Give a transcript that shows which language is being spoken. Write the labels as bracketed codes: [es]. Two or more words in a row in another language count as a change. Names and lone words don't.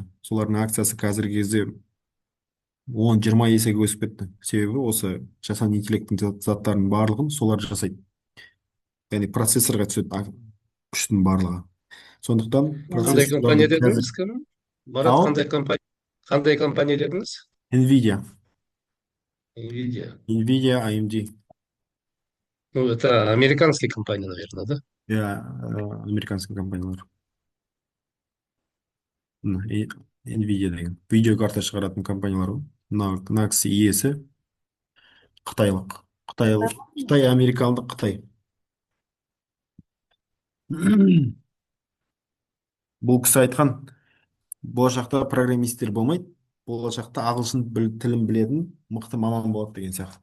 [kk] Солардың акциясы қазіргі кезде 10-20 есеге өсіп кетті. Себебі осы жасанды интеллекттің заттарының барлығын солар жасайды. Яғни процессорға түседі күштің барлығы. Сондықтан Қандай компания процессорлардың дедіңіз, кім? Марат, Ау? қандай компания дедіңіз? Nvidia, Nvidia. AMD. [ru] Ну, это американские компании, наверное, да? [kk] Американский компаниялар. Nvidia деген видео карта шығаратын компаниялар ғой. Мына кісі иесі қытайлық. Қытай, американдық Қытай. Бұл кісі айтқан, болашақта программисттер болмайды, болашақта ағылшын тілін білетін мықты маман болады деген сияқты.